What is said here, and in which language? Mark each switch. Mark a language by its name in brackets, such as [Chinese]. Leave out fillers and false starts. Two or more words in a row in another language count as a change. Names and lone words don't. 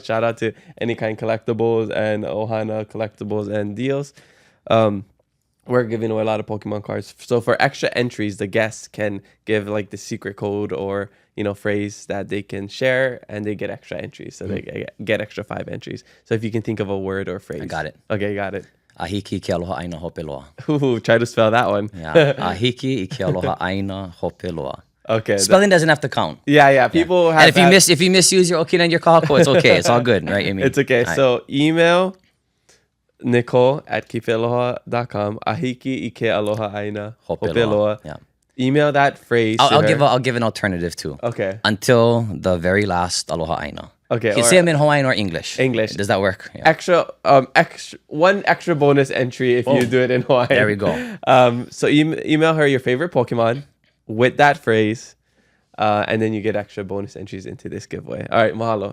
[English] Shout out to Any Kind Collectibles and Ohana Collectibles and Deals. We're giving away a lot of Pokemon cards. So for extra entries, the guests can give like the secret code or, you know, phrase that they can share, and they get extra entries. So they get extra 5 entries. So if you can think of a word or phrase. I got it. Okay, got it. [Hawaiian] Ahiki ke aloha ʻāina hope loa. [English] Ooh, try to spell that one. Yeah. [Hawaiian] Ahiki ke aloha ʻāina hope loa. [English] Okay. Spelling doesn't have to count. Yeah. People have. And if you misuse your okina and your kahako, it's okay. It's all good, right? I mean, it's okay. So email nicole@keepitaloha.com. [Hawaiian] Ahiki ike aloha ʻāina hope loa. [English] Yeah. Email that phrase. I'll give an alternative too. Okay. Until the very last [Hawaiian] aloha ʻāina. [English] Okay. You can say them in Hawaiian or English. English. Does that work? Yeah. One extra bonus entry if you do it in Hawaiian. There we go. So email her your favorite Pokemon with that phrase, and then you get extra bonus entries into this giveaway. All right, mahalo.